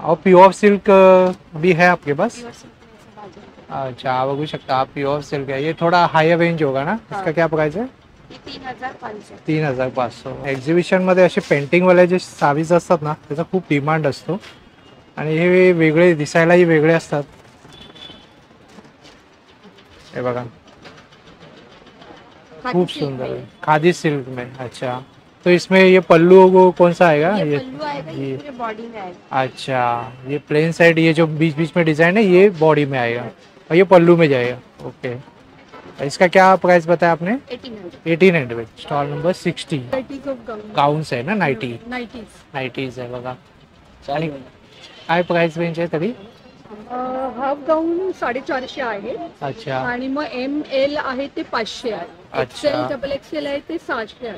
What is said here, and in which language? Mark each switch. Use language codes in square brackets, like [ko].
[hi] और pure silk भी है आपके पास? अच्छा, [mr] आप बघू शकता, [hi] आप प्योर सिल्क है. ये थोड़ा हायर रेंज होगा ना, इसका क्या प्राइस है? 3500. 3500. [mr] एक्झिबिशन मध्ये असे पेंटिंग वाले जे सावीज असतात ना, त्याचा खूप डिमांड असतो आणि हे वेगळे दिसायलाही वेगळे असतात. हे बघा, खूप सुंदर [hi] है, खादी सिल्क में. अच्छा, तो इसमें ये पल्लू कौन सा आएगा? ये पल्लू आएगा, ये पूरे बॉडी में आएगा. अच्छा, ये प्लेन साइड, ये जो बीच बीच में डिजाइन है ये बॉडी में आएगा और ये पल्लू में जाएगा. ओके, इसका क्या प्राइस बताया आपने? 1800. Stall number 60. [mr] गाउन्स आहे ना, नाईटीज आहे बघा. आणि काय प्राइस रेंज आहे तरी? हाफ गाऊन 450 आहे अच्छा, आणि मग ML आहे ते 500 आहे. अच्छा. XL डबल XL आहे ते 600 आहे.